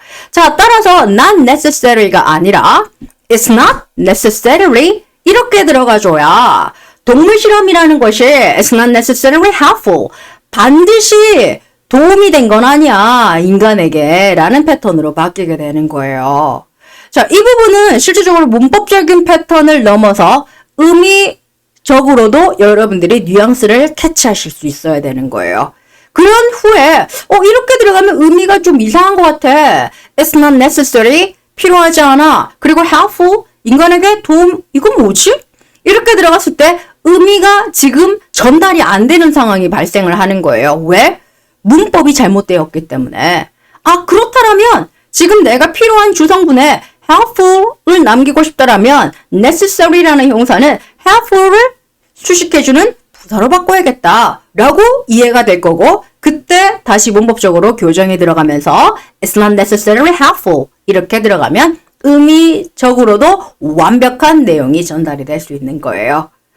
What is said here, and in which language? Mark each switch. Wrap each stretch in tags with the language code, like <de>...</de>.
<ko>자, 따라서 not necessary가 아니라</ko> <en>it's not necessary</en> <ko>이렇게 들어가줘야 동물 실험이라는 것이</ko> <en>it's not necessarily helpful</en> <ko>반드시 도움이 된 건 아니야 인간에게 라는 패턴으로 바뀌게 되는 거예요. 자, 이 부분은 실질적으로 문법적인 패턴을 넘어서 의미적으로도 여러분들이 뉘앙스를 캐치하실 수 있어야 되는 거예요. 그런 후에 이렇게 들어가면 의미가 좀 이상한 것 같아.</ko> <en>It's not necessary</en> <ko>필요하지 않아. 그리고 helpful 인간에게 도움 이건 뭐지? 이렇게 들어갔을 때 의미가 지금 전달이 안 되는 상황이 발생을 하는 거예요. 왜? 문법이 잘못되었기 때문에. 그렇다면 지금 내가 필요한 주성분에 helpful을 남기고 싶다라면 necessary라는 형사는 helpful을 수식해주는 부사로 바꿔야겠다 라고 이해가 될 거고 그때 다시 문법적으로 교정이 들어가면서</ko> <en>it's not necessarily helpful</en> <ko>이렇게 들어가면 의미적으로도 완벽한 내용이 전달이 될 수 있는 거예요.</ko>